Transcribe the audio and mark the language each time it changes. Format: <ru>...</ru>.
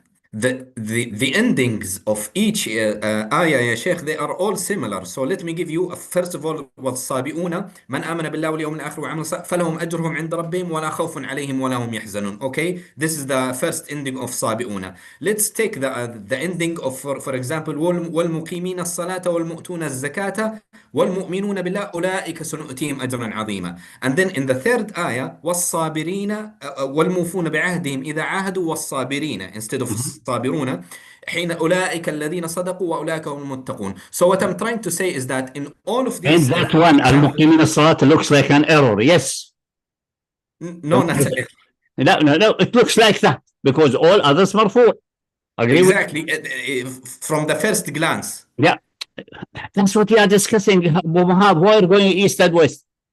<en>The endings of each ayah</en> <ar>يا شيخ,</ar> <en>they are all similar. So let me give you first of all</en> <ar>والصابئون من آمن بالله واليوم الآخر وعمل صالحا فلهم أجرهم عند ربهم ولا خوف عليهم ولا هم يحزنون.</ar> <en>Okay, this is the first ending of صابئون. Let's take the ending of for example</en> <ar>والمقيمين الصلاة والمؤتون الزكاة والمؤمنون بالله أولئك سنؤتيهم أجرا عظيما.</ar> <en>And then in the third ayah</en> <ar>والصابرين والموفون بعهدهم إذا عاهدوا والصابرين</ar> <en>instead of</en> <ar>الصابرون حين أولئك الذين صدقوا وأولئك هم المتقون.</ar> <en>So what I'm trying to say is that in all of these, and that one</en> <ar>المقيمين الصلاة</ar> <en>looks like an error. Yes. No, not an error. No, it looks like that because all others مرفوع. Exactly. From the first glance. Yeah, that's what we are discussing. Why are going east and west?</en>